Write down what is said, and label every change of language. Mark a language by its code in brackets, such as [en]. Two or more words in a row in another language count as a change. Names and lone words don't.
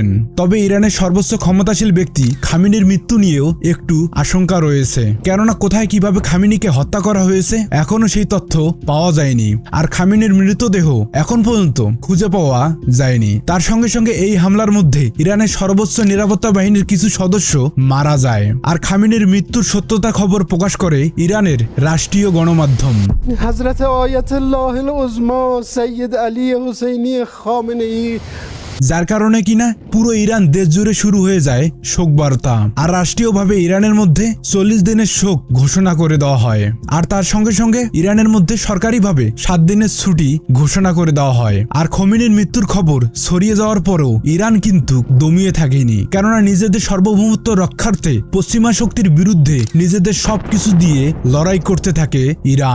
[bn] তবে ইরানের সর্বোচ্চ ক্ষমতাশীল ব্যক্তি খামেনির মৃত্যু নিয়েও একটু আশঙ্কা রয়েছে, কেননা কোথায় কিভাবে খামেনিকে হত্যা করা হয়েছে এখনো সেই তথ্য পাওয়া যায়নি, আর খামেনির মৃতদেহ এখন পর্যন্ত খুঁজে পাওয়া যায়নি। তার সঙ্গে সঙ্গে এই হামলার মধ্যে ইরানের সর্বোচ্চ নিরাপত্তা বাহিনীর কিছু সদস্য মারা যায়। আর খামেনির মৃত্যুর সত্যতা খবর প্রকাশ করে ইরানের রাষ্ট্রীয় গণমাধ্যম। [fa] حضرت آیت الله العظما سید علی حسینی خامنه‌ای [bn] যার কারণে কিনা পুরো ইরান দেশ জুড়ে শুরু হয়ে যায় শোক বার্তা, আর রাষ্ট্রীয়ভাবে ইরানের মধ্যে 40 দিনের শোক ঘোষণা করে দেওয়া হয়। আর তার সঙ্গে সঙ্গে ইরানের মধ্যে সরকারিভাবে 7 দিনের ছুটি ঘোষণা করে দেওয়া হয়। আর খোমেনির মৃত্যুর খবর ছড়িয়ে যাওয়ার পরেও ইরান কিন্তু দমিয়ে থাকেনি, কেননা নিজেদের সার্বভৌমত্ব রক্ষার্থে পশ্চিমা শক্তির বিরুদ্ধে নিজেদের সবকিছু দিয়ে লড়াই করতে থাকে ইরান।